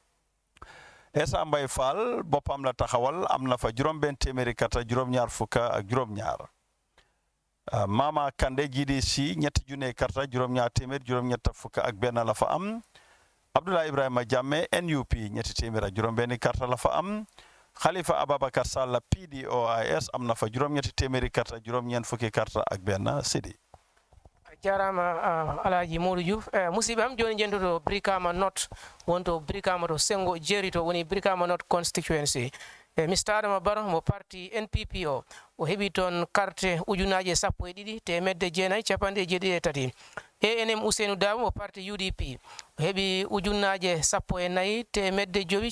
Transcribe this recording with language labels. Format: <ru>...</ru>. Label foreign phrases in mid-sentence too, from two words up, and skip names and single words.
<wo>Essa Mbay Fall boppam la taxawal am na fa juróom-benn téeméeri carte juróom-ñaar fukk ak juróom-ñaar Mama Kande GDC ñetti junne carte juróom-ñaar téeméer juróom-ñett fukk ak benn la fa am Abdoulaye Ibrahima Jammeh NUP ñetti téeméer ak juróom-benn carte la fa am Khalifa Ababakar Sall PDOIS am na fa juróom-ñetti téeméeri carte juróom-ñeent fukki carte ak benn Sidi</wo> <ff>jarama Alhaji Modou Diouf musibam joni jendoto Brikama North wonto Brikama to sengo jerito woni Brikama North Constituency Mr. Adama Barrow mo parti NPP o heɓi toon carte ujunaje 12 temedde jeenayi capanɗe jeeɗiɗi e tati ANM Ousseynou Dabo mo parti UDP o heɓi ujunaje 14 temedde jowi</ff>